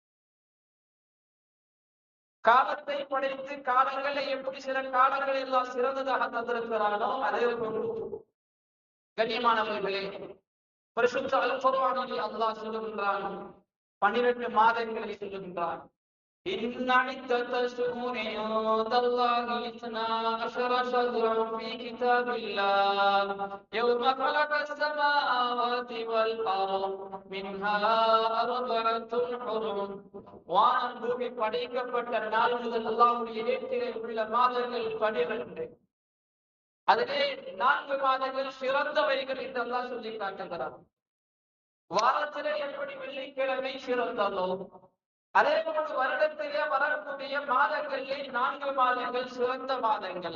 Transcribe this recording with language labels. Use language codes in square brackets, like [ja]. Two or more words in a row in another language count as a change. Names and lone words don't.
[ta] காலத்தை படைத்து காலங்களை எப்படி சில காலங்களை எல்லாம் சிறந்ததாக தந்திருக்கிறானோ அதே போன்று கண்ணியமானவர்களே பரிசுத்த அல் குர்ஆனில் அல்லாஹ் சொல்லுகின்றான், 12 மாதங்களை சொல்லுகின்றான். [ar] إن عدة الشهور عند الله 12 شهرا في كتاب الله يوم خلق السماوات والأرض منها 4 حرم. [ta] வானம் பூமி படைக்கப்பட்ட நாள் முதல் அல்லாஹ்வுடைய ஏட்டிலே உள்ள மாதங்கள் 12. அதிலே 4 மாதங்கள் சிறந்தவைகள் என்று அல்லாஹ் சொல்லி காட்டுகிறார். வாரத்திலே எப்படி வெள்ளிக்கிழமை சிறந்ததோ அதே போன்று வருடத்திலே வரக்கூடிய மாதங்களிலே 4 மாதங்கள் சிறந்த மாதங்கள்.